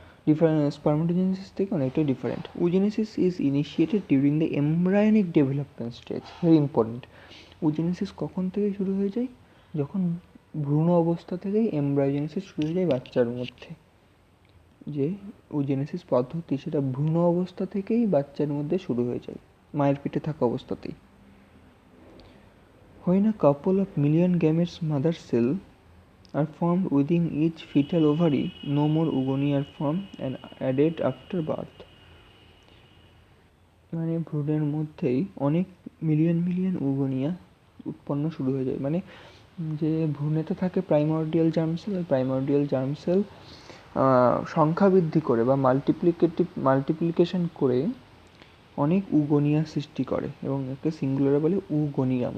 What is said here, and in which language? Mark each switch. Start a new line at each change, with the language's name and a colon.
Bangla: এটা স্পার্মাটোজেনেসিস থেকে অনেকটাই different.
English: Oogenesis is initiated during the embryonic development stage. Very important.
Bangla: Oogenesis কখন থেকে শুরু হয়ে যায়? যখন ভ্রূণ অবস্থা থেকেই এমব্রায়োজেনেসিস শুরু হয়ে যায় বাচ্চার মধ্যে। যে উজেনেসিস পদ্ধতি সেটা ভ্রূণ অবস্থা থেকেই বাচ্চার মধ্যে শুরু হয়ে যায়, মায়ের পেটে থাকা অবস্থাতেই।
English: When a couple of million gametes mother cell are formed within each fetal ovary. No more oogonia are formed and added after birth.
Bangla: মানে ভ্রূণের মধ্যেই অনেক মিলিয়ন মিলিয়ন উগোনিয়া উৎপন্ন শুরু হয়ে যায়। মানে যে ভ্রূণেতে থাকে প্রাইমর্ডিয়াল জার্ম সেল, ওই প্রাইমর্ডিয়াল জার্ম সেল সংখ্যা বৃদ্ধি করে বা মাল্টিপ্লিকেশন করে অনেক উগোনিয়া সৃষ্টি করে এবং একে সিঙ্গুলারে বলে উগোনিয়াম।